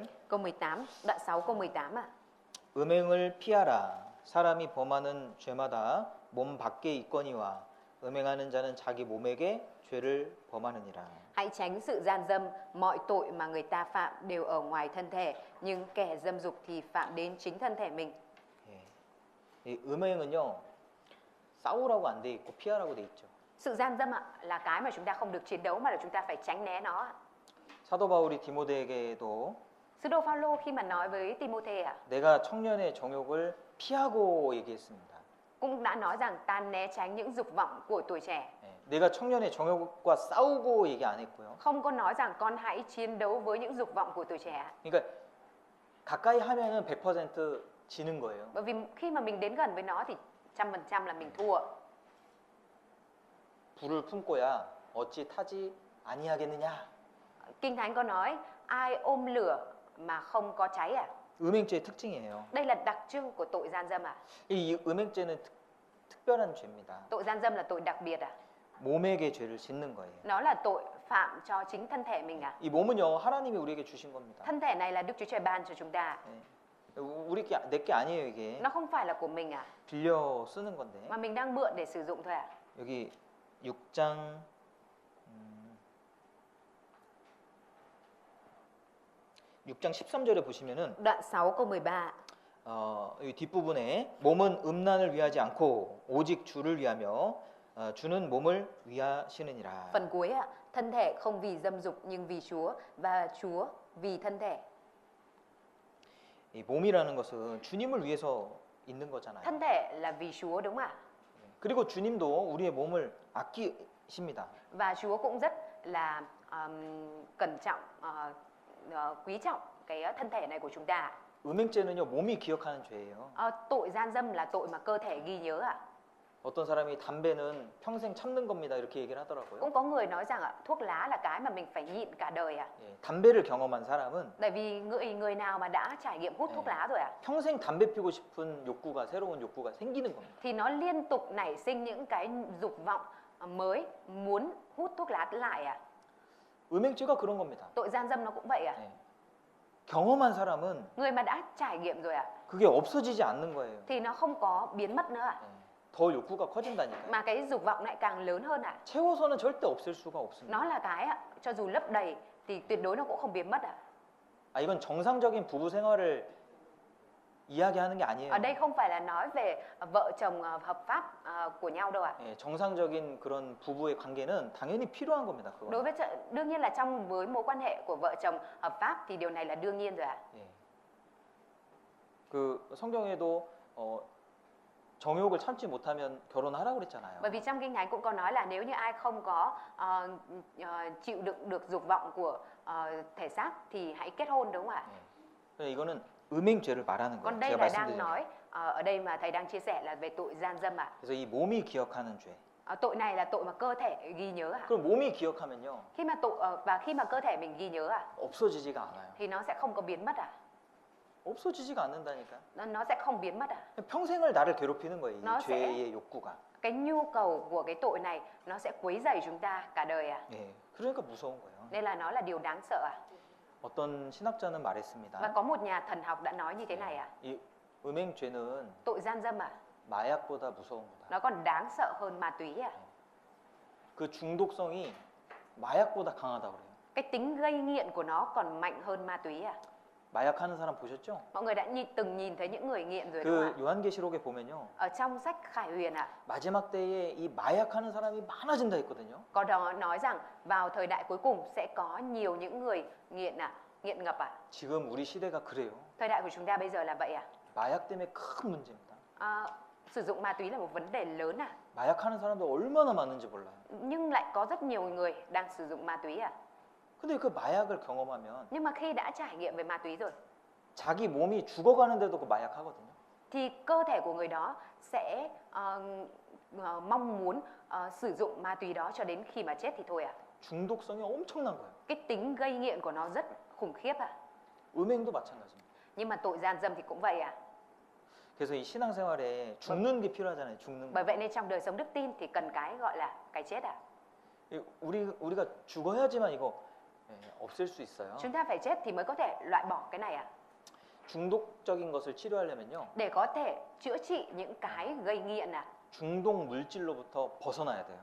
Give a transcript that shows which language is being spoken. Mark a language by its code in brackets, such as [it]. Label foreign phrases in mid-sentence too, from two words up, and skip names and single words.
[vi] Câu 18, đoạn 6 câu 18 ạ. [ko] 음행을 피하라. 사람이 범하는 죄마다 몸 밖에 있거니와 음행하는 자는 자기 몸에게 죄를 범하느니라. [vi] Hãy tránh sự gian dâm, mọi tội mà người ta phạm đều ở ngoài thân thể, nhưng kẻ dâm dục thì phạm đến chính thân thể mình. [ko] 이 음행은요 싸우라고 안 돼 있고 피하라고 돼 있죠. [vi] Sự gian dâm ạ là cái mà chúng ta không được chiến đấu mà là chúng ta phải tránh né nó ạ. [ko] 사도 바울이 디모데에게도 [vi] Sứ đồ Phaolô khi mà nói với Timôthê [ko] 내가 청년의 정욕을 피하고 얘기했습니다. [vi] cũng đã nói rằng ta né tránh những dục vọng của tuổi trẻ. [ko] 예, 내가 청년의 정욕과 싸우고 얘기 안 했고요. [vi] Không có nói rằng con hãy chiến đấu với những dục vọng của tuổi trẻ. [ko] 그러니까 가까이 하면은 100% 지는 거예요. [vi] Bởi vì khi mà mình đến gần với nó thì 100% là mình thua. [ko] 불을 품고야 어찌 타지 아니하겠느냐. [vi] Kinh Thánh có nói ai ôm lửa mà không có cháy [ko] 음행죄의 특징이에요. [vi] Đây là đặc trưng của tội gian dâm [ko] 이 음행죄는 특별한 죄입니다. [vi] Tội gian dâm là tội đặc biệt [ko] 몸에게 죄를 짓는 거예요. [vi] Nó là tội phạm cho chính thân thể mình [ko] 이 몸은요 하나님이 우리에게 주신 겁니다. [vi] Thân thể này là Đức Chúa Trời ban cho chúng ta. [ko] 내게 아니에요 이게. [vi] Nó không phải là của mình [ko] 빌려 쓰는 건데. [vi] mà mình đang mượn để sử dụng thôi [ko] 여기 6장 6장 13절에 보시면은 [vi] Đoạn 6 câu 13. [ko] 이 뒷부분에 몸은 음란을 위하지 않고 오직 주를 위하며 주는 몸을 위하시느니라. [vi] Phần cuối thân thể không vì dâm dục nhưng vì Chúa và Chúa vì thân thể. [ko] 이 몸이라는 것은 주님을 위해서 있는 거잖아요. [vi] Thân thể là vì Chúa đúng không ạ? [ko] 그리고 주님도 우리의 몸을 아끼십니다. [vi] Và Chúa cũng rất là cẩn trọng, quý trọng cái thân thể này của chúng ta. [ko] 음행죄는요 몸이 기억하는 죄예요. [vi] Tội gian dâm là tội mà cơ thể ghi nhớ [ko] 어떤 사람이 담배는 평생 참는 겁니다 이렇게 얘기를 하더라고요. [vi] Cũng có người nói rằng thuốc lá là cái mà mình phải nhịn cả đời [ko] 예, 담배를 경험한 사람은 [vi] Tại vì người nào mà đã trải nghiệm hút thuốc lá rồi [ko] 평생 담배 피우고 싶은 욕구가 새로운 욕구가 생기는 겁니다. [vi] thì nó liên tục nảy sinh những cái dục vọng mới muốn hút thuốc lá lại [ko] 음행죄가 그런 겁니다. [vi] Tội gian dâm nó cũng vậy [ko] 예. 경험한 사람은 [vi] Người mà đã trải nghiệm rồi [ko] 그게 없어지지 않는 거예요. [vi] thì nó không có biến mất nữa [ko] 예. 더 욕구가 커진다니까요. [vi] mà cái dục vọng lại càng lớn hơn [ko] 채워서는 절대 없앨 수가 없습니다. [vi] Nó là cái cho dù lấp đầy thì tuyệt đối nó cũng không biến mất [ko] 이건 정상적인 부부 생활을 이야기하는 게 아니에요. [vi] Ở đây không phải là nói về vợ chồng hợp pháp của nhau đâu [ko] 예, 정상적인 그런 부부의 관계는 당연히 필요한 겁니다. 그거. [vi] Đối với đương nhiên là với mối quan hệ của vợ chồng hợp pháp thì điều này là đương nhiên rồi [ko] 예. 그 성경에도 정욕을 참지 못하면 결혼하라고 그랬잖아요. [vi] Bởi vì trong Kinh Thánh cũng có nói là nếu như ai không có chịu đựng được dục vọng của thể xác thì hãy kết hôn đúng không ạ? [ko] 예. 이거는 음행죄를 말하는 거예요. [vi] Còn đây [ko] 제가 [vi] là đang [ko] 말씀드린. [vi] nói ở đây mà thầy đang chia sẻ là về tội gian dâm [ko] 그래서 이 몸이 기억하는 죄. [vi] Tội này là tội mà cơ thể ghi nhớ [ko] 그럼 몸이 기억하면요. [vi] Khi mà và khi mà cơ thể mình ghi nhớ [ko] 없어지지가 않아요. [vi] thì nó sẽ không có biến mất [ko] 없어지지가 않는다니까. [vi] Nó sẽ không biến mất [ko] 평생을 나를 괴롭히는 거예요. 이 [vi] nó sẽ- [ko] 죄의 욕구가. [vi] Cái nhu cầu của cái tội này nó sẽ quấy rầy chúng ta cả đời [ko] 예. 그러니까 무서운 거예요. [vi] Nên là nó là điều đáng sợ [ko] 어떤 신학자는 말했습니다. [vi] Và có một nhà thần học đã nói như thế này [ko] 이 음행죄는 [vi] Tội gian dâm [ko] 마약보다 무서운 거다. [vi] nó còn đáng sợ hơn ma túy [ko] 그 중독성이 마약보다 강하다고 그래요. [vi] Cái tính gây nghiện của nó còn mạnh hơn ma túy [ko] 마약하는 사람 보셨죠? [vi] Mọi người đã từng nhìn thấy những người nghiện rồi đúng [ko] 그 [vi] không ạ? [ko] 요한계시록에 보면요. [vi] Ở trong sách Khải Huyền [ko] 마지막 때에 이 마약하는 사람이 많아진다 했거든요. [vi] có đó nói rằng vào thời đại cuối cùng sẽ có nhiều những người nghiện nghiện ngập [ko] 지금 우리 시대가 그래요. [vi] Thời đại của chúng ta bây giờ là vậy [ko] 마약 때문에 큰 문제입니다. [vi] Sử dụng ma túy là một vấn đề lớn [ko] 마약하는 사람도 얼마나 많은지 몰라요. [vi] Nhưng lại có rất nhiều người đang sử dụng ma túy [ko] 근데 그 마약을 경험하면 [vi] Nhưng mà khi đã trải nghiệm về ma túy rồi [ko] 자기 몸이 죽어가는데도 그 마약하거든요. [vi] thì cơ thể của người đó sẽ mong muốn sử dụng ma túy đó cho đến khi mà chết thì thôi [ko] 중독성이 엄청난 거예요. [vi] Cái tính gây nghiện của nó rất khủng khiếp [ko] 음행도 마찬가지입니다. [vi] Nhưng mà tội gian dâm thì cũng vậy [ko] 그래서 이 신앙생활에 죽는 게 필요하잖아요. 죽는 [vi] Bởi [ko] 거. [vi] vậy nên trong đời sống đức tin thì cần cái gọi là cái chết [ko] 우리가 죽어야지만 이거 없앨 수 있어요. [vi] Chúng ta phải chết thì mới có thể loại bỏ cái này [ko] 중독적인 것을 치료하려면요. [vi] Để có thể chữa trị những cái gây nghiện [ko] 중독 물질로부터 벗어나야 돼요.